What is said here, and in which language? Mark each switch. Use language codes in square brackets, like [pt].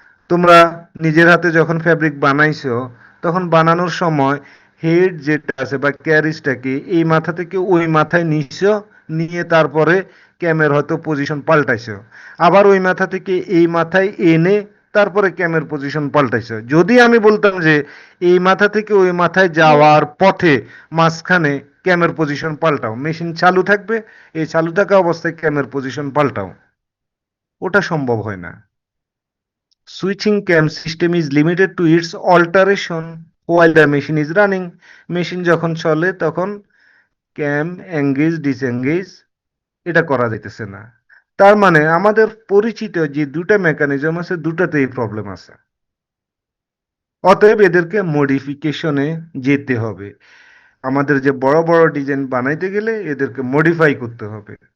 [bn] তোমরা নিজের হাতে যখন ফ্যাব্রিক বানাইছো, তখন বানানোর সময় হেড যেটা আছে বা ক্যারিজটাকে এই মাথা থেকে ওই মাথায় নিছো, নিয়ে তারপরে ক্যামের হয়তো পজিশন পাল্টাইছো, আবার ওই মাথা থেকে এই মাথায় এনে তারপরে ক্যামের পজিশন পাল্টাইছো। যদি আমি বলতাম যে এই মাথা থেকে ওই মাথায় যাওয়ার পথে মাঝখানে ক্যামের পজিশন পাল্টাও, মেশিন চালু থাকবে, এই চালু থাকা অবস্থায় ক্যামের পজিশন পাল্টাও, ওটা সম্ভব হয় না। [en] Switching cam system is limited to its alteration while the machine is running. [bn] Machine যখন চলে তখন ক্যাম এঙ্গেজ ডিসএঙ্গেজ এটা করা যাইতেছে না। তার মানে আমাদের পরিচিত যে দুটা মেকানিজম আছে দুটাতেই প্রবলেম আছে। অতএব এদেরকে মডিফিকেশনে যেতে হবে। আমাদের যে বড় বড় ডিজাইন বানাইতে গেলে এদেরকে মডিফাই করতে হবে।